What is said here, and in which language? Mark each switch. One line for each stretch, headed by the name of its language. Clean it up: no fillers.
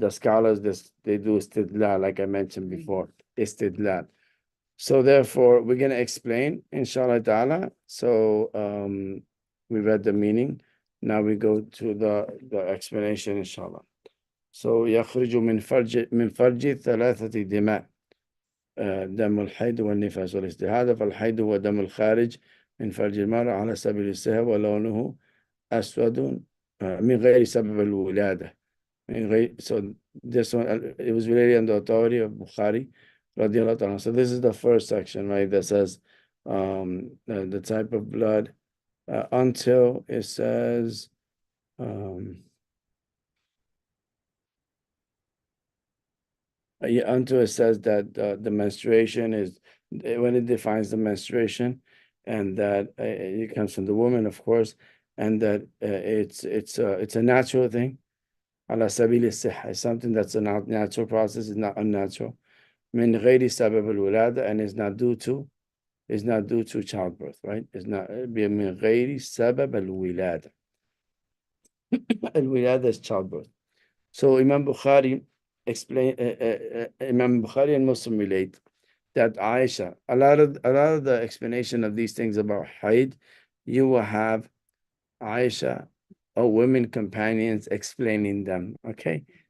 English: The scholars, they do istidlal, like I mentioned before, istidlal. So therefore, we're going to explain, inshallah ta'ala. So we read the meaning. Now we go to the explanation, inshallah.
Arabic: So يخرج من فرج ثلاثة دماء دم الحيض والنفاس والاستحاضة. فالحيض هو دم الخارج من فرج المرأة على سبيل السهو ولونه أسود من غير سبب الولادة.
English: So this one, it was related on the authority of Bukhari radiallahu ta'ala. So this is the first section, right, that says the type of blood until it says until it says that the menstruation is when it defines the menstruation, and that it comes from the woman, of course, and that it's a natural thing.
Arabic: على سبيل الصحة,
English: it's something that's a natural process, it's not unnatural.
Arabic: من غير سبب الولادة,
English: and it's not due to childbirth, right? It's not
Arabic: من غير سبب الولادة.
English: الولادة is childbirth. So Imam Bukhari Imam Bukhari and Muslim relate that Aisha, a lot of the explanation of these things about Haid, you will have Aisha or women companions explaining them, okay?